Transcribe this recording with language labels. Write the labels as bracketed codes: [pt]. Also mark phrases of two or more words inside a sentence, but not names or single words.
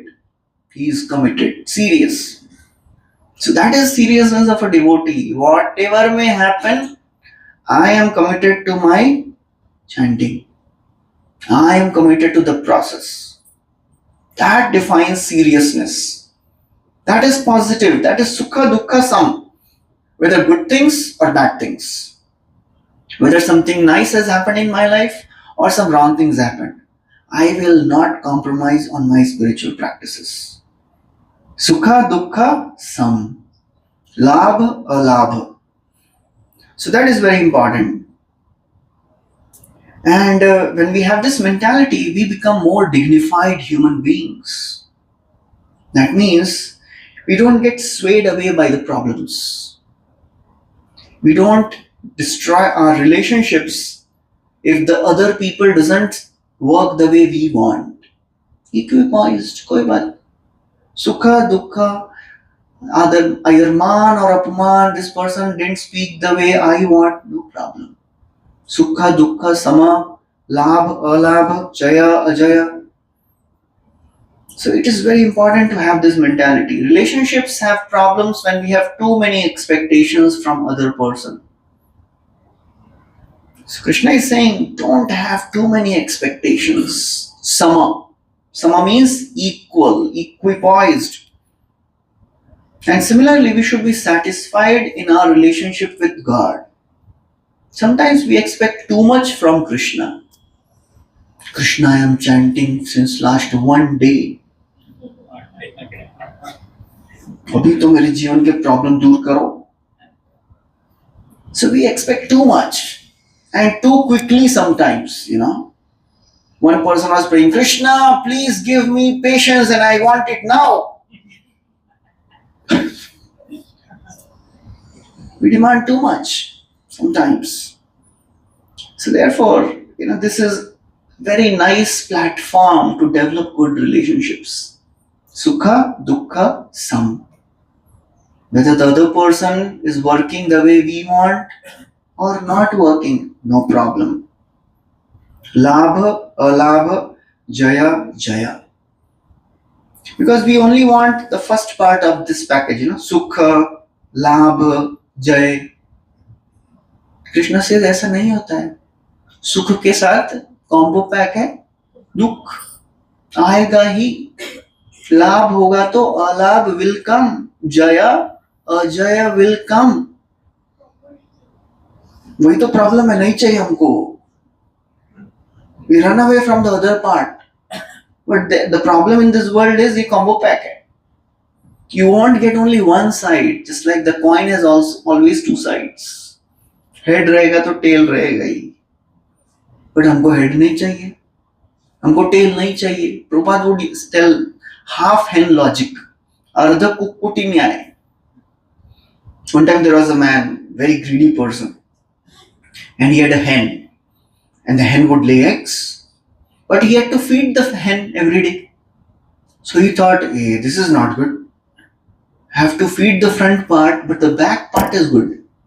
[en] He is committed, serious. So that is seriousness of a devotee. Whatever may happen, I am committed to my chanting. I am committed to the process. That defines seriousness. That is positive. That is [sa] sukha dukkha sam. [en] Whether good things or bad things. Whether something nice has happened in my life or some wrong things happened. I will not compromise on my spiritual practices. [sa] Sukha dukkha sam. Labh alabh. [en] So that is very important. And when we have this mentality, we become more dignified human beings. That means we don't get swayed away by the problems. We don't destroy our relationships if the other people doesn't work the way we want. Equipoised, [hi] koi baat. [sa] Sukha, dukkha, [en] either man or apman, this person didn't speak the way I want, no problem. [sa] Sukha, dukkha, sama, labh, alabh, jaya, ajaya. [en] So it is very important to have this mentality. Relationships have problems when we have too many expectations from other person. So Krishna is saying, don't have too many expectations. Sama. Sama means equal, equipoised. And similarly, we should be satisfied in our relationship with God. Sometimes we expect too much from Krishna. Krishna, I am chanting since last one day. [hi] अभी तो मेरे जीवन के प्रॉब्लम दूर करो. [en] So we expect too much and too quickly sometimes, One person was praying, Krishna, please give me patience and I want it now. We demand too much sometimes. So therefore, this is very nice platform to develop good relationships. [sa] Sukha, dukkha, sam. [en] Whether the other person is working the way we want or not working, no problem. [sa] Labha, alabha, jaya, jaya. [en] Because we only want the first part of this package, [sa] Sukha, labha, jaya. [en] Krishna says [hi] ऐसा नहीं होता है. सुख के साथ [en] combo pack [hi] है दुख आएगा ही. लाभ होगा तो अलाभ [en] will come. [sa] जया अजय [en] will come. [hi] वही तो प्रॉब्लम है, नहीं चाहिए हमको. [en] We run away from the other part. But the problem in this world is the combo pack है. You won't get only one side, just like the coin has also always two sides. [hi] Head रहेगा तो tail रहेगा ही. But हमको head नहीं चाहिए, हमको tail नहीं चाहिए. [en] Prabhupada would tell half hen logic. [sa] अर्ध कुक्कुटी न्याय. [en] One time there was a man, very greedy person, and he had a hen, and the hen would lay eggs, but he had to feed the hen every day. So he thought, hey, this is not good. I have to feed the front part, but the back part is good.